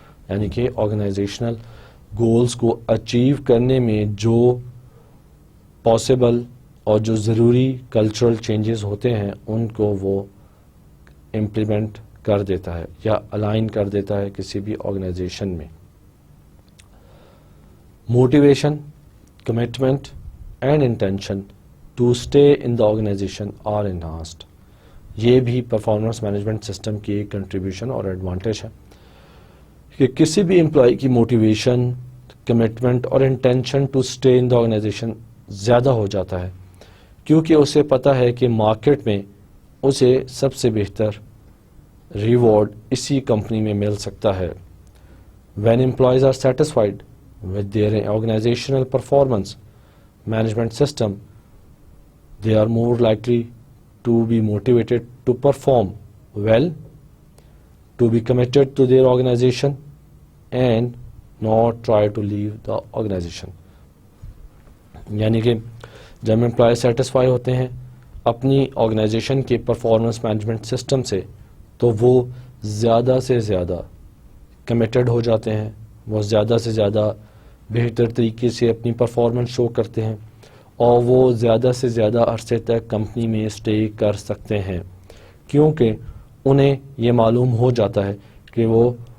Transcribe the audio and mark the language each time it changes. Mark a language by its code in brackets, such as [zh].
[ur] یعنی کہ organisational goals کو اچیو کرنے میں جو پاسبل اور جو ضروری کلچرل چینجز ہوتے ہیں ان کو وہ امپلیمنٹ کر دیتا ہے یا الائن کر دیتا ہے کسی بھی آرگنائزیشن میں. [en] Motivation, commitment and intention to stay in the organization are enhanced. [ur] یہ بھی پرفارمنس مینجمنٹ سسٹم کی ایک کنٹریبیوشن اور ایڈوانٹیج ہے کہ کسی بھی امپلائی کی موٹیویشن، کمٹمنٹ اور [en] intention to stay in the organization [ur] زیادہ ہو جاتا ہے، کیونکہ اسے پتہ ہے کہ مارکیٹ میں اسے سب سے بہتر ریوارڈ اسی کمپنی میں مل سکتا ہے. [en] When employees are satisfied with their organizational performance management system, they are more likely to be motivated to perform well, to be committed to their organization and not try to leave the organization. [ur] یعنی کہ جب employee satisfy ہوتے ہیں اپنی organization کے performance management system سے تو وہ زیادہ سے زیادہ کمیٹڈ ہو جاتے ہیں، وہ زیادہ سے زیادہ بہتر طریقے سے اپنی پرفارمنس شو کرتے ہیں، اور وہ زیادہ سے زیادہ عرصے تک کمپنی میں اسٹے کر سکتے ہیں، کیونکہ انہیں یہ معلوم ہو جاتا ہے کہ وہ